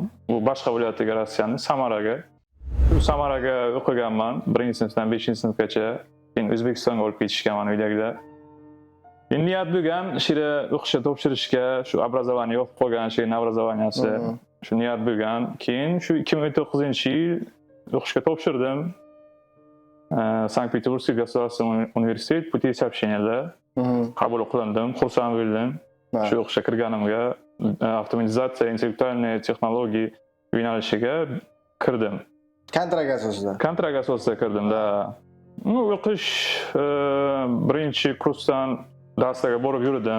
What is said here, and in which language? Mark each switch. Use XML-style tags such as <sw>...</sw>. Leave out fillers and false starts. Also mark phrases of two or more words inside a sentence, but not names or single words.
<uz>Bu boshqa viloyatga Rossiyaning Samaraga. Samaraga o'qiganman, 1-sinfdan 5-sinfgacha. Keyin O'zbekistonga olib ketishganman uydagilar. Niyat bo'lgan shira o'qishga topshirishga, shu obrazovaniya yo'q qolgan shu obrazovaniyasi. Shu niyat bo'lgan. Keyin shu 2009-yil o'qishga topshirdim. Sankt-Peterburgский государственный университет путей сообщенияda qabul qilindim, xursand bo'ldim. Shu o'qishga kirganimga avtomatizatsiya, intellektualniy texnologiya yo'nalishiga kirdim. Kontrakt asosida. Kontrakt asosida kirdim-da. O'qish birinchi kursdan darslarga borib yurdim.</uz>